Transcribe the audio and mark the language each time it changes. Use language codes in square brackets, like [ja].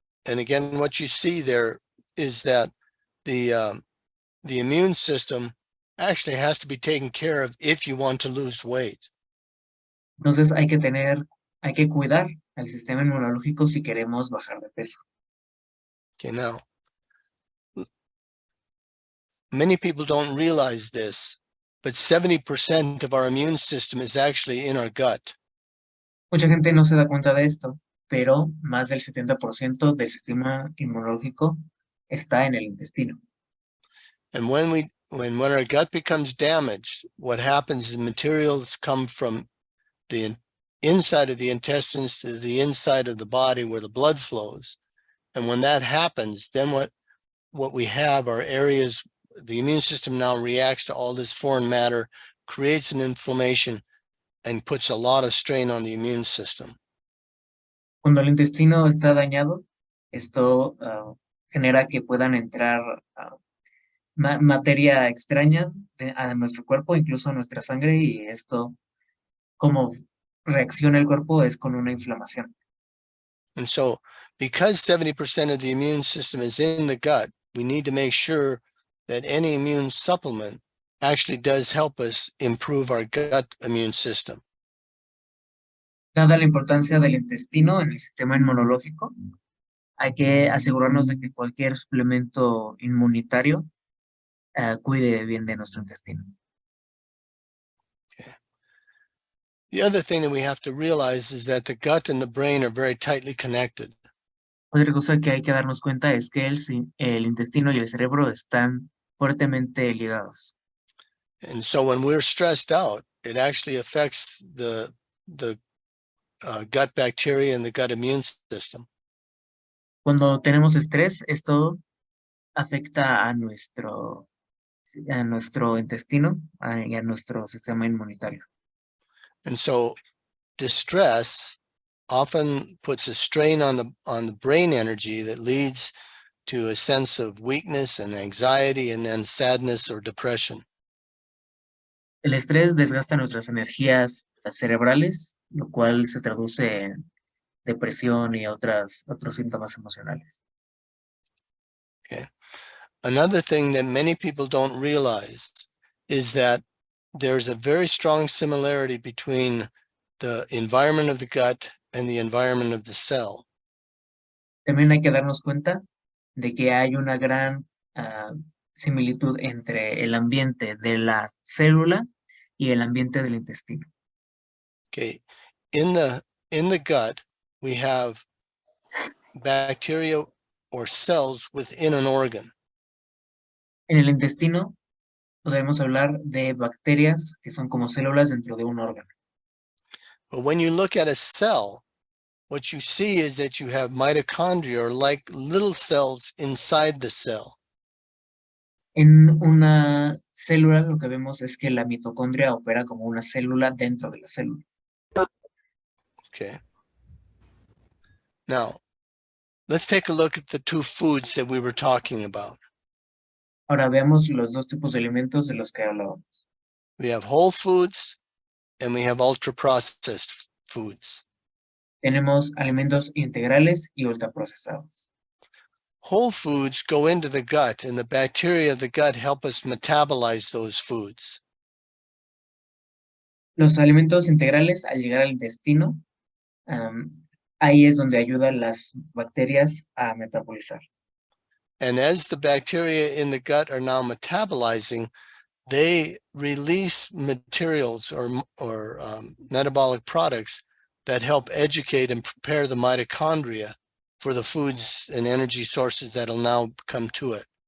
[en] And again, what you see there is that the immune system actually has to be taken care of if you want to lose weight. [es] Entonces hay que cuidar al sistema inmunológico si queremos bajar de peso. [en] Okay, now, many people don't realize this, but 70% of our immune system is actually in our gut. [es] Mucha gente no se da cuenta de esto, pero más del 70% del sistema inmunológico está en el intestino. [en] And when our gut becomes damaged, what happens is materials come from the inside of the intestines to the inside of the body where the blood flows. And when that happens, then what we have are areas, the immune system now reacts to all this foreign matter, creates an inflammation, and puts a lot of strain on the immune system. [es] Cuando el intestino está dañado, esto genera que puedan entrar materia extraña a nuestro cuerpo, incluso a nuestra sangre, y esto, como reacciona el cuerpo, es con una inflamación. [en] And so because 70% of the immune system is in the gut, we need to make sure that any immune supplement actually does help us improve our gut immune system. [es] Dada la importancia del intestino en el sistema inmunológico, hay que asegurarnos de que cualquier suplemento inmunitario cuide bien de nuestro intestino. [en] The other thing that we have to realize is that the gut and the brain are very tightly connected. [es] Otra cosa que hay que darnos cuenta es que el intestino y el cerebro están fuertemente ligados. [en] And so when we're stressed out, it actually affects the gut bacteria and the gut immune system. [es] Cuando tenemos estrés, esto afecta a nuestro intestino y a nuestro sistema inmunitario. [en] And so distress often puts a strain on the brain energy that leads to a sense of weakness and anxiety and then sadness or depression. [es] El estrés desgasta nuestras energías cerebrales, lo cual se traduce en depresión y otros síntomas emocionales. [en] Okay. Another thing that many people don't realize is that there's a very strong similarity between the environment of the gut and the environment of the cell. [es] También hay que darnos cuenta de que hay una gran similitud entre el ambiente de la célula y el ambiente del intestino. [en] Okay, in the gut, we have bacteria or cells within an organ. [es] En el intestino podemos hablar de bacterias que son como células dentro de un órgano. [en] But when you look at a cell, what you see is that you have mitochondria, or like little cells inside the cell. [es] En una célula lo que vemos es que la mitocondria opera como una célula dentro de la célula. [en] Okay. Now, let's take a look at the two foods that we were talking about. [es] Ahora veamos los dos tipos de alimentos de los que hablábamos. [en] We have whole foods and we have ultra-processed foods. [es] Tenemos alimentos integrales y ultraprocesados. [en] Whole foods go into the gut, and the bacteria of the gut help us metabolize those foods. [es] Los alimentos integrales, al llegar al intestino, ahí es donde ayudan las bacterias a metabolizar. [en] And as the bacteria in the gut are now metabolizing, they release materials or metabolic products that help educate and prepare the mitochondria for the foods and energy sources that'll now come to it.